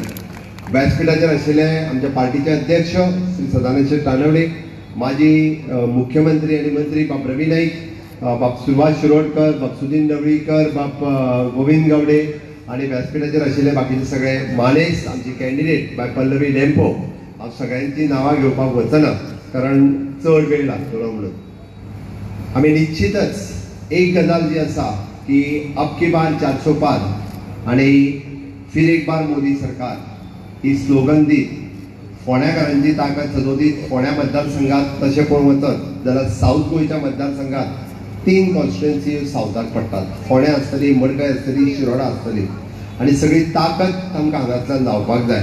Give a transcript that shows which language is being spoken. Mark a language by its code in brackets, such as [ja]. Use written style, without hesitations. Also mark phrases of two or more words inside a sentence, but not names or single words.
[kok] व्यासपीठाचेर आशिल्ले आमच्या पार्टीचे अध्यक्ष श्री सदानंद शेट तानवडे, माजी मुख्यमंत्री आणि मंत्री बाप रवी नाईक, बाप सुभाष शिरोडकर, बाप सुदीन ढवळीकर, बाप गोविंद गावडे आणि व्यासपीठाचेर आशिल्ले बाकीचे सगळे मानेस, आमची कॅन्डिडेट बाय पल्लवी डेम्पो, हांव सगळ्यांची नांवां घेवपाक वचना कारण चड वेळ लागतलो म्हणून। आमी निश्चितच एक गजाल जी आसा की [hi] अब की बार 400 पार [kok] आणि [hi] फिर एक बार मोदी सरकार [kok] ही स्लोगन दीत फोंडेकारांची ताकद सदोदीत फोंड्या मतदारसंघात तशें पळोवंक वचत जाल्यार साऊथ गोंयच्या मतदारसंघात 3 कॉन्स्टिट्युएन्सी साऊथाक पडटात। फोंड्या आसतली, मडकय आसतली, शिरोडा आसतली आणि सगळी ताकद आमकां हांगांतल्यान जावपाक जाय।